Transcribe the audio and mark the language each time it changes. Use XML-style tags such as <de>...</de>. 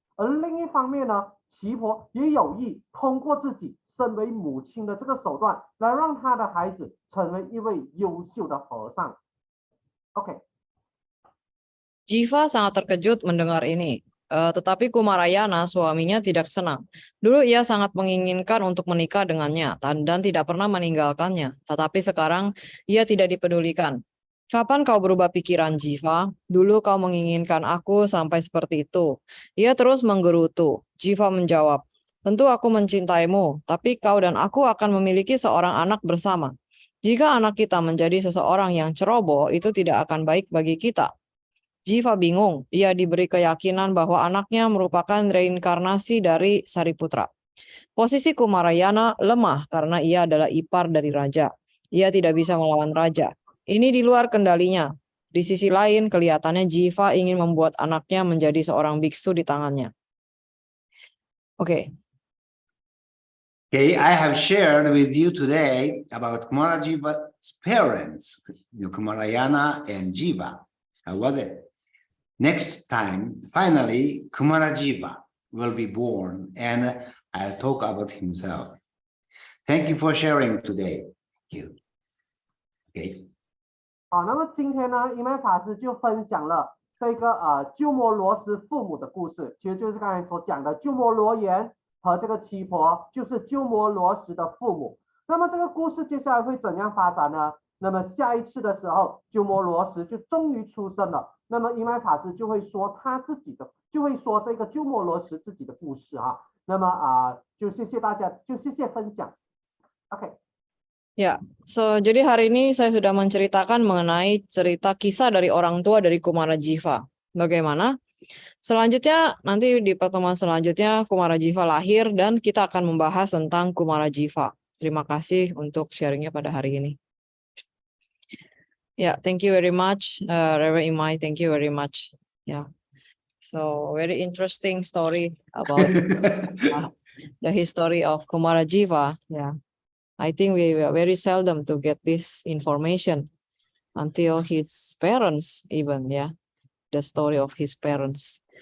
<zh>而另一方面呢，七婆也有意通过自己身为母亲的这个手段，来让她的孩子成为一位优秀的和尚。 OK。</zh> <id>Jiva sangat terkejut mendengar ini. Tetapi Kumarayana, suaminya, tidak senang. Dulu ia sangat menginginkan untuk menikah dengannya dan tidak pernah meninggalkannya. Tetapi sekarang ia tidak dipedulikan. "Kapan kau berubah pikiran, Jiva? Dulu kau menginginkan aku sampai seperti itu." Ia terus menggerutu. Jiva menjawab, Tentu aku mencintaimu, tapi kau dan aku akan memiliki seorang anak bersama. Jika anak kita menjadi seseorang yang ceroboh, itu tidak akan baik bagi kita. Jiva bingung. Ia diberi keyakinan bahwa anaknya merupakan reinkarnasi dari Sariputra. Posisi Kumarayana lemah karena ia adalah ipar dari raja. Ia tidak bisa melawan raja. Ini di luar kendalinya. Di sisi lain, kelihatannya Jiva ingin membuat anaknya menjadi seorang biksu di tangannya. Oke.</id> <en>Okay, I have shared with you today about Kumarajiva's parents, Kumarayana and Jiva. How was it? Next time, finally, Kumarajiva will be born and I'll talk about himself. Thank you for sharing today. Thank you. Okay.</en> <zh>好，那么今天呢，一麦法师就分享了这个鸠摩罗什父母的故事，其实就是刚才所讲的鸠摩罗言和这个七婆，就是鸠摩罗什的父母。那么这个故事接下来会怎样发展呢？那么下一次的时候，鸠摩罗什就终于出生了。那么一麦法师就会说他自己的，就会说这个鸠摩罗什自己的故事啊。那么就谢谢大家，就谢谢分享。 OK。</zh> <id>Ya, jadi hari ini saya sudah menceritakan mengenai cerita kisah dari orang tua dari Kumarajiva. Bagaimana? Selanjutnya, nanti di pertemuan selanjutnya Kumarajiva lahir dan kita akan membahas tentang Kumarajiva. Terima kasih untuk sharingnya pada hari ini.</id> <en>Ya, thank you very much, Reverend Imai. Thank you very much. Yeah, so very interesting story about the history of Kumarajiva. Yeah. I think we were very seldom to get this information until his parents even, the story of his parents.</en>